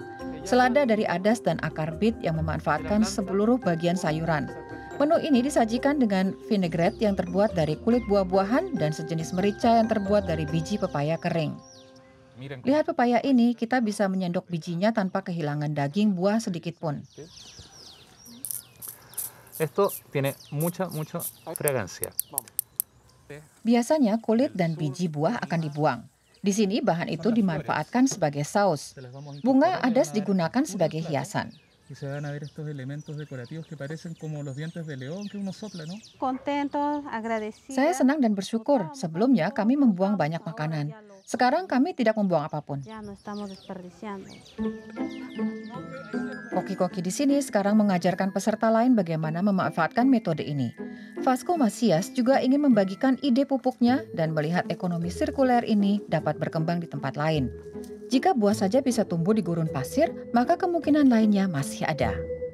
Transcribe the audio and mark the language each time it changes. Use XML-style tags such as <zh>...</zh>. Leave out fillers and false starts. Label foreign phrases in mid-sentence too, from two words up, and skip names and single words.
<id>Selada dari adas dan akar bit yang memanfaatkan seluruh bagian sayuran. Menu ini disajikan dengan vinaigrette yang terbuat dari kulit buah-buahan dan sejenis merica yang terbuat dari biji pepaya kering. Lihat pepaya ini, kita bisa menyendok bijinya tanpa kehilangan daging buah sedikit pun.</id> <es>Esto tiene mucha fragancia.</es> <id>Biasanya kulit dan biji buah akan dibuang. Di sini bahan itu dimanfaatkan sebagai saus. Bunga adas digunakan sebagai hiasan.</id> <es>Y se van a ver estos elementos decorativos que parecen como los dientes de león que uno sopla, ¿no? Contentos, agradecidos.</es> <id>Saya senang dan bersyukur. Sebelumnya kami membuang banyak makanan. Sekarang kami tidak membuang apapun.</id> <es>Ya no estamos desperdiciando.</es> <id>Koki-koki di sini sekarang mengajarkan peserta lain bagaimana memanfaatkan metode ini. Vasco Masias juga ingin membagikan ide pupuknya dan melihat ekonomi sirkuler ini dapat berkembang di tempat lain. Jika buah saja bisa tumbuh di gurun pasir, maka kemungkinan lainnya masih ada.</id>